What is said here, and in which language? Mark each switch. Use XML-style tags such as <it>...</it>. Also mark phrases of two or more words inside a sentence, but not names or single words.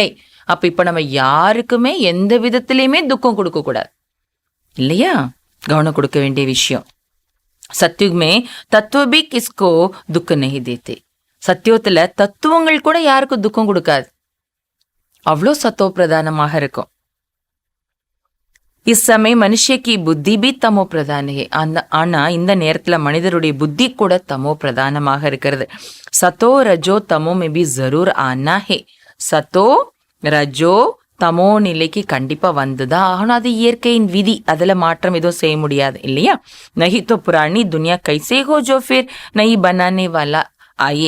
<ta>அப்ப இப்ப நம்ம யாருக்குமே எந்த விதத்திலயுமே துக்கம் கொடுக்க கூடாது இல்லையா? கவனம் கொடுக்க வேண்டிய விஷயம்.</ta> <hi>सतयुग में तत्व भी किसको दुख नहीं देते.</hi> <ta>சத்தியத்துல தத்துவங்கள் கூட யாருக்கும் துக்கம் கொடுக்காது, அவ்வளோ சத்தோ பிரதானமாக இருக்கும்.</ta> <hi>इस समय मनुष्य की बुद्धि भी तमो प्रधान है.</hi> <ta>ஆனா இந்த நேரத்துல மனிதருடைய புத்தி கூட தமோ பிரதானமாக இருக்கிறது.</ta> <hi>सतो रजो तमो में भी ज़रूर आना है.</hi> <ta>சத்தோ ரஜோ தமோ நிலைக்கு கண்டிப்பா வந்துதான் ஆகணும். அது இயற்கையின் விதி, அதுல மாற்றம் எதுவும் செய்ய முடியாது இல்லையா?</ta> <hi>नहीं तो पुरानी दुनिया कैसे हो जो फिर नई बनाने वाला आए.</hi>